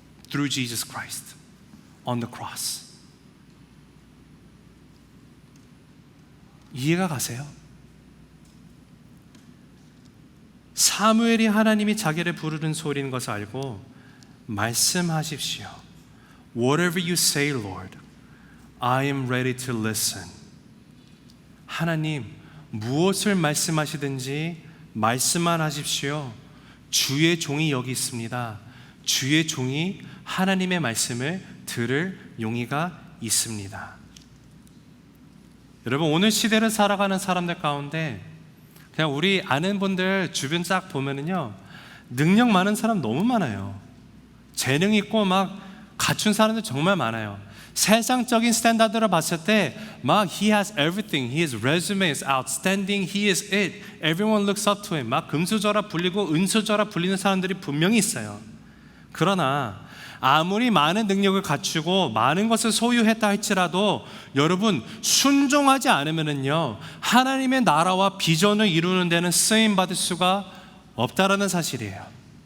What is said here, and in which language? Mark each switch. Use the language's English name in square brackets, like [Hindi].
[English] Through Jesus Christ on the cross. [Korean] 이해가 가세요? 사무엘이 하나님이 자기를 부르는 소리인 것을 알고 말씀하십시오. [English] Whatever you say, Lord, I am ready to listen. [Korean] 하나님, 무엇을 말씀하시든지 말씀만 하십시오. 주의 종이 여기 있습니다. 주의 종이 하나님의 말씀을 들을 용의가 있습니다. 여러분, 오늘 시대를 살아가는 사람들 가운데 그냥 우리 아는 분들 주변 쫙 보면은요, 능력 많은 사람 너무 많아요. 재능 있고 막 갖춘 사람들 정말 많아요. 세상적인 스탠다드를 봤을 때 막 [English] he has everything, his resume is outstanding, he is it, everyone looks up to him. [Korean] 막 금수저라 불리고 은수저라 불리는 사람들이 분명히 있어요. 그러나 아무리 많은 능력을 갖추고 많은 것을 소유했다 할지라도 여러분, 순종하지 않으면은요, 하나님의 나라와 비전을 이루는 데는 쓰임 받을 수가 없다라는 사실이에요.